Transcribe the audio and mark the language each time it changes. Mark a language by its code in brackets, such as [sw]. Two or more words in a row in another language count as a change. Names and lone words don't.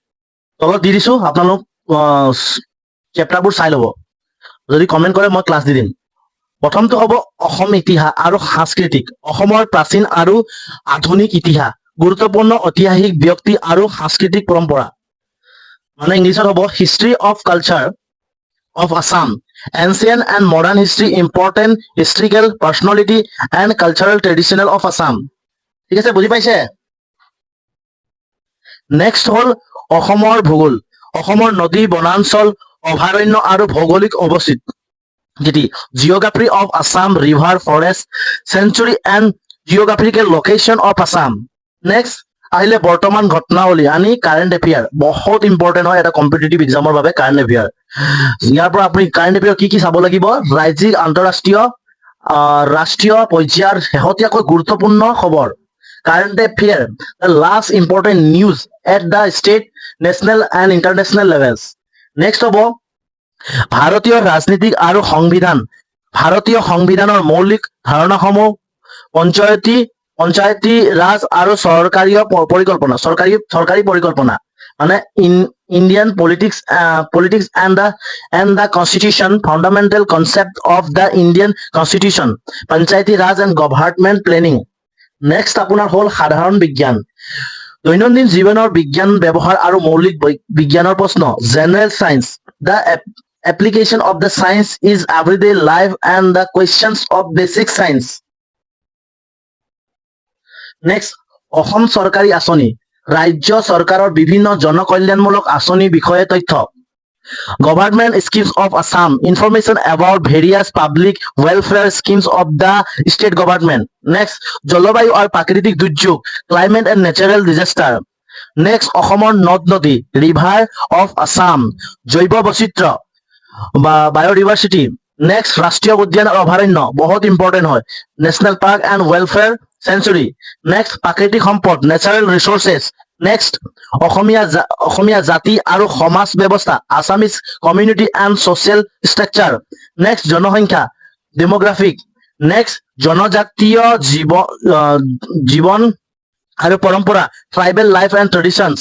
[as] তলত দি দিছো, আপোনালোক চেপ্টাৰবোৰ চাই ল'ব। যদি কমেণ্ট কৰে মই ক্লাছ দি দিম। প্ৰথমটো হ'ব অসম ইতিহাস আৰু সাংস্কৃতিক, অসমৰ প্ৰাচীন আৰু আধুনিক ইতিহাস, গুৰুত্বপূৰ্ণ ঐতিহাসিক ব্যক্তি আৰু সাংস্কৃতিক পৰম্পৰা, মানে ইংলিছত হ'ব [en] history of culture of Assam, ancient and modern history, important historical personality and cultural traditional of Assam. [as] ঠিক আছে, বুজি পাইছে? নেক্সট হ'ল অসমৰ ভূগোল, অসমৰ নদী, বনাঞ্চল, অভয়াৰণ্য আৰু ভৌগোলিক অৱস্থিতি, [en] geography of Assam, river, forest, sanctuary and geographical location of Assam. [as] নেক্সট আহিলে বৰ্তমান ঘটনাৱলী আনি [en] current affair, [as] বহুত ইম্পৰ্টেণ্ট হয় এটা [en] competitive exam [as] বাবে [en] current affair. [as] ইয়াৰ পৰা আপুনি [en] current affair [as] কি চাব লাগিব, ৰাজ্যিক, আন্তঃৰাষ্ট্ৰীয়, ৰাষ্ট্ৰীয় পৰ্যায়ৰ শেহতীয়াকৈ গুৰুত্বপূৰ্ণ খবৰ, [en] current affair, the last important news at the state, national and international levels. [as] নেক্সট হ'ব ভাৰতীয় ৰাজনীতি আৰু সংবিধান, ভাৰতীয় সংবিধানৰ মৌলিক ধাৰণাসমূহ, পঞ্চায়তী ৰাজ আৰু চৰকাৰী পৰিকল্পনা মানে [en] Indian politics and the constitution, fundamental concept of the Indian constitution, [as] পঞ্চায়তী ৰাজ and government planning. নেক্সট আপোনাৰ হ'ল সাধাৰণ বিজ্ঞান, দৈনন্দিন জীৱনৰ বিজ্ঞান ব্যৱহাৰ আৰু মৌলিক বিজ্ঞানৰ প্ৰশ্ন, [en] general science, the application of the science is everyday life and the questions of basic science. [as] নেক্সট অসম চৰকাৰী আঁচনি, ৰাজ্য চৰকাৰৰ বিভিন্ন জনকল্যাণমূলক আঁচনিৰ বিষয়ে তথ্য, [en] Government schemes of Assam, information about various public welfare schemes of the state government. Next, [as] জলবায়ু আৰু প্ৰাকৃতিক দুৰ্যোগ, [en] climate and natural disaster. Next, [as] অসমৰ নদ নদী, [en] river of Assam, [as] জৈৱ বৈচিত্ৰ্য বা [en] biodiversity. [as] Next, ৰাষ্ট্ৰীয় উদ্যান আৰু অভয়াৰণ্য, বহুত ইম্পৰ্টেণ্ট হয়, [en] national park and welfare sanctuary. Next, [as] প্ৰাকৃতিক সম্পদ, [en] natural resources. [as] নেক্সট অসমীয়া জাতি আৰু সমাজ ব্যৱস্থা, [en] Assamese community and social structure. [as] নেক্সট জনসংখ্যা, ডেমোগ্ৰাফিক। নেক্সট জনজাতীয় জীৱন আৰু পৰম্পৰা [en] tribal life and traditions.